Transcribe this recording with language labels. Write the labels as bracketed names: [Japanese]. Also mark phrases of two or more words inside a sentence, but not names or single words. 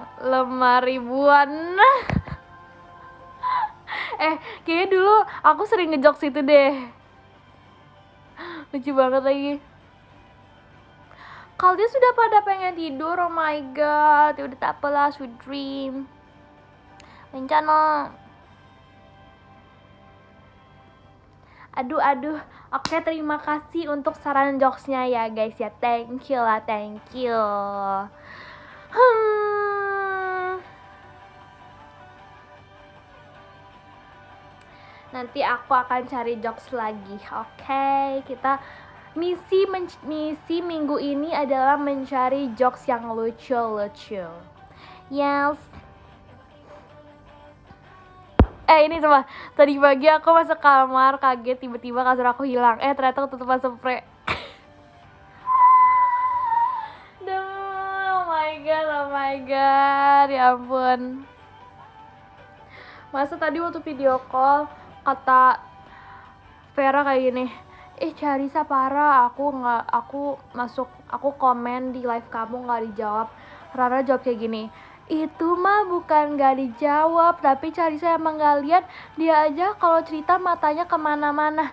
[Indonesian] Lemari buan. Kayaknya dulu aku sering ngejokes itu deh. Lucu banget lagi. Kalian sudah pada pengen tidur, [English] oh my god. [Indonesian] Ya udah tak apalah, [English] sweet dream. [Indonesian] Rencana. Aduh. Oke, terima kasih untuk saran jokesnya ya guys ya. [English] Thank you lah, thank you. [Indonesian] Nanti aku akan cari jokes lagi. Oke, kita misi minggu ini adalah mencari jokes yang lucu-lucu. Yes. Ini coba. Tadi pagi aku masuk kamar, kaget tiba-tiba kasur aku hilang. Ternyata ketutupan spray. [English] Oh my god, [Indonesian] ya ampun. Masa tadi waktu [English] video call [Indonesian] kata Vera kayak gini, Charissa parah, aku komen di live kamu nggak dijawab. Rara jawab kayak gini, itu mah bukan gak dijawab, tapi Charissa emang gak lihat, dia aja kalau cerita matanya kemana-mana.